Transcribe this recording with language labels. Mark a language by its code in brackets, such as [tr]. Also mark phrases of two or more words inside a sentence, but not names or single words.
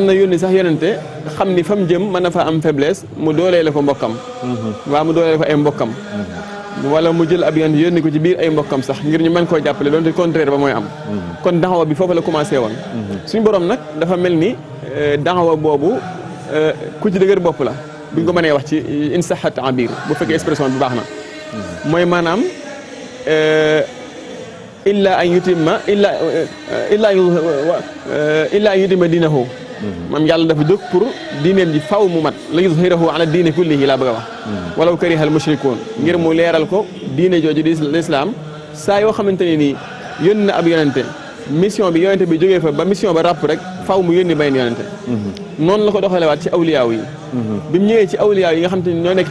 [wo] na yónni sax yonente xam ni fa mu jëm mën na fa am faiblesse mu dooleele ko mbokkam waa mu dooleele ko ay mbokkam wala mu jël ab yonente yónni ko ci biir ay mbokkam sax ngir ñu mën koo jàppale doonte contraire ba mooy am kon daxawa bi foofu la commencé woon suñu borom nag dafa mel ni daxawa boobu ku ci dëgër bopp la buñ ko mënee wax ci insahat abir bu fekkee expression bi baax na mooy maanaam [ar] إلا أن يتم إلا أن يتم دينه [wo] maam yàlla dafa jóg pour diineem ji faw mu mat la [ar] يظهره على الدين كله [wo] laa bëgg a wax [ar] ولو كره المشركون [wo] ngir mu leeral ko diine jooju di lislaam saa yoo xamante ne nii yónni na ab yonente mission bi yonente bi jógee fa ba mission ba ràpp rek faw mu yónni benn yonente noonu la ko doxalewaat ci awliyaaw yi bi mu ñëwee ci awliyaaw yi nga xam te ni ñoo nekk